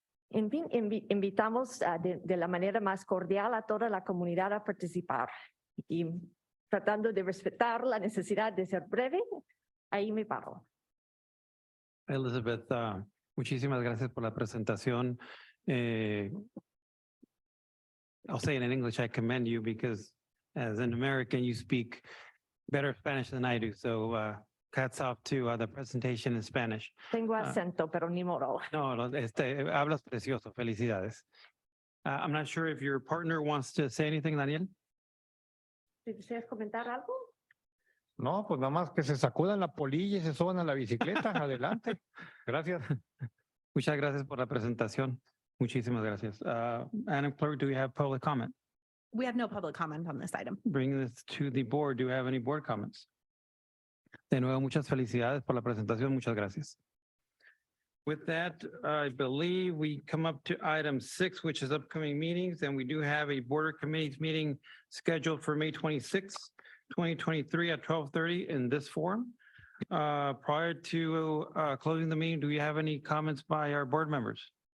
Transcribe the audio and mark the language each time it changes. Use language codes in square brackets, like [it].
[es] En fin, invitamos de la manera más cordial a toda la comunidad a participar, y tratando de respetar la necesidad de ser breve, ahí me paro. Elizabeth, muchísimas gracias por la presentación. [en] I'll say it in English, I commend you because as an American, you speak better Spanish than I do. So hats off to the presentation in Spanish. [es] Tengo acento, pero ni modo. No, hablas precioso. Felicidades. [en] I'm not sure if your partner wants to say anything, Daniel. [es] ¿Deseas comentar algo? No, pues nada más que se sacudan la polilla y se suban a la bicicleta. Adelante. Gracias. Muchas gracias por la presentación. Muchísimas gracias. [en] Madam Clerk, do we have public comment? We have no public comment on this item. Bring this to the board. Do we have any board comments? [es] De nuevo, muchas felicidades por la presentación. Muchas gracias. [en] With that, I believe we come up to item 6, which is upcoming meetings, and we do have a border committees meeting scheduled for May 26, 2023 at 12:30 in this forum. Prior to closing the meeting, do we have any comments by our board members?